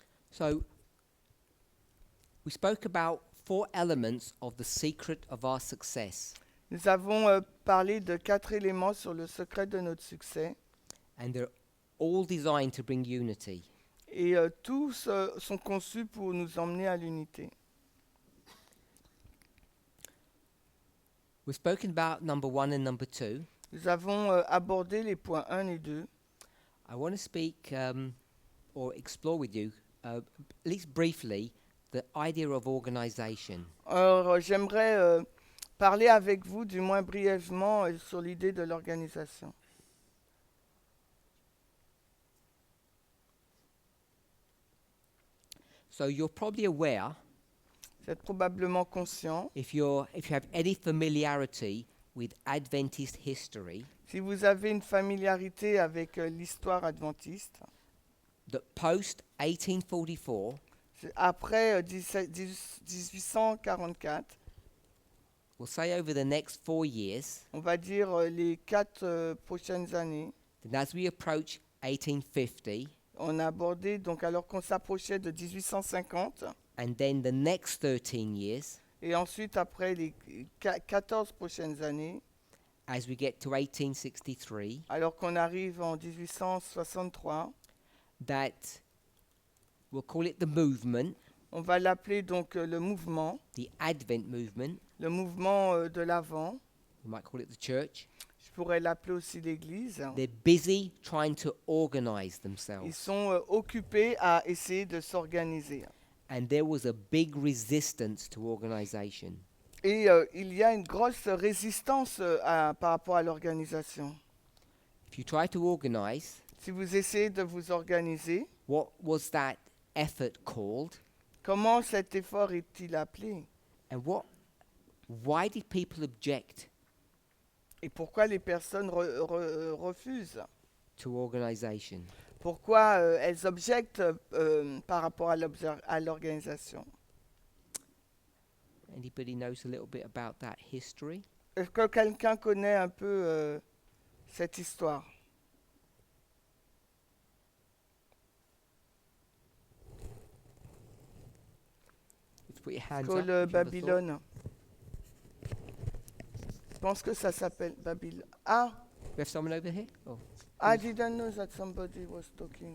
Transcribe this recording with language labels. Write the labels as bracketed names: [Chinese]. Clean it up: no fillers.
[English] So we spoke about 4 elements of the secret of our success, [French] Nous avons parlé de 4 éléments sur le secret de notre succès [English] and they're all designed to bring unity. [French] et tous sont conçus pour nous emmener à l'unité. [English] We've spoken about number 1 and number 2. [French] Nous avons abordé les points 1 et 2. [English] I want to speak or explore with you, at least briefly, the idea of organization. [French] Alors, j'aimerais parler avec vous, du moins brièvement, sur l'idée de l'organisation. [English] So you're probably aware, [French] Vous êtes probablement conscient, [English] if you have any familiarity with Adventist history, [French] si vous avez une familiarité avec l'histoire adventiste, [English] that post 1844, [French] c'est après 1844, [English] we'll say over the next 4 years, [French] on va dire les 4 prochaines années, [English] then as we approach 1850, [French] on a abordé, donc alors qu'on s'approchait de 1850, [English] and then the next 13 years, [French] et ensuite après les 14 prochaines années, [English] as we get to 1863, [French] alors qu'on arrive en 1863, [English] that we'll call it the movement, [French] on va l'appeler donc le mouvement, [English] the Advent movement, [French] le mouvement de l'Avent. [English] we might call it the church. [French] Je pourrais l'appeler aussi l'Église. [English] They're busy trying to organize [French] Ils [English] themselves. [French] sont occupés à essayer de s'organiser. [English] And there was a big resistance to organization. [French] Et il y a une grosse résistance par rapport à l'organisation. [English] If you try to organize, [French] Si vous essayez de vous organiser, [English] what was that effort called? [French] comment cet effort est-il appelé? [English] And why did people object [French] Et pourquoi les personnes refusent? [English] to organization? [French] Pourquoi elles objectent par rapport à l'organisation? [English] Anybody knows a little bit about that history? [French] Est-ce que quelqu'un connaît un peu cette histoire? [English] to put your hands up. called if you ever thought. [French] Babylone. Je pense que ça s'appelle Babylone. Ah, [English] We have someone over here? Oh. I didn't know that somebody was talking.